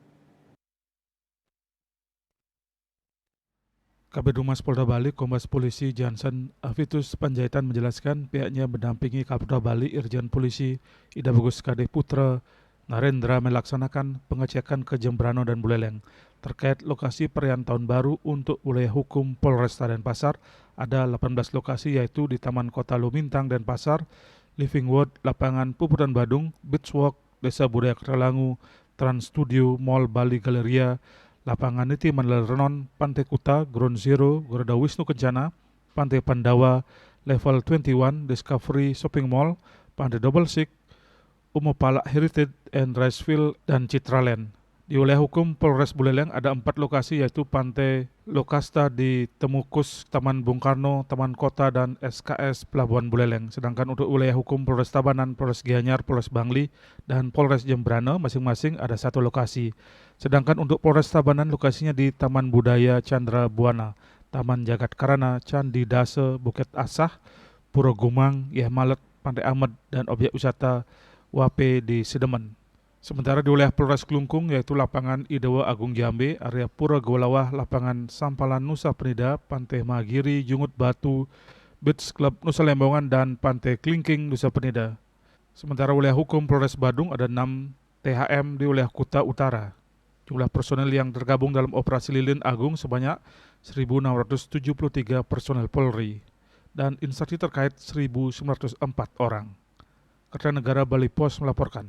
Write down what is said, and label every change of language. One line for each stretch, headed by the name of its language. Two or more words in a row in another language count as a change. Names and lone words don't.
Indonesian: Kabid Humas Polda Bali, Kombes Polisi Johnson Avitus Panjaitan menjelaskan pihaknya mendampingi Kapolda Bali Irjen Polisi Ida Bagus Kadek Putra Narendra melaksanakan pengecekan ke Jembrano dan Buleleng terkait lokasi perayaan Tahun Baru untuk wilayah hukum Polresta Denpasar. Ada 18 lokasi yaitu di Taman Kota Lumintang Denpasar, Living World, Lapangan Puputan Badung, Beach Walk, Desa Budaya Kertalangu, Trans Studio, Mall Bali Galeria, Lapangan Niti Mandala Renon, Pantai Kuta, Ground Zero, Garuda Wisnu Kencana, Pantai Pandawa, Level 21, Discovery Shopping Mall, Pantai Double Six, Umopala Heritage and Ricefield, dan Citraland. Di wilayah hukum Polres Buleleng ada 4 lokasi yaitu Pantai Lokasta di Temukus, Taman Bung Karno, Taman Kota, dan SKS Pelabuhan Buleleng. Sedangkan untuk wilayah hukum Polres Tabanan, Polres Gianyar, Polres Bangli, dan Polres Jembrana masing-masing ada 1 lokasi. Sedangkan untuk Polres Tabanan lokasinya di Taman Budaya Chandra Buana, Taman Jagat Karana, Candi Dase, Bukit Asah, Pura Gumang, Yahmalet, Pantai Ahmad, dan objek wisata Wape di Sedemen. Sementara di wilayah Polres Klungkung yaitu Lapangan Idewa Agung Jambe, area Pura Golawah, Lapangan Sampalan Nusa Penida, Pantai Magiri, Jungut Batu, Beach Club Nusa Lembongan, dan Pantai Klingking Nusa Penida. Sementara wilayah hukum Polres Badung ada 6 THM di wilayah Kuta Utara. Jumlah personel yang tergabung dalam operasi lilin agung sebanyak 1.673 personel Polri dan instansi terkait 1.904 orang. Kertanegara Bali Pos melaporkan.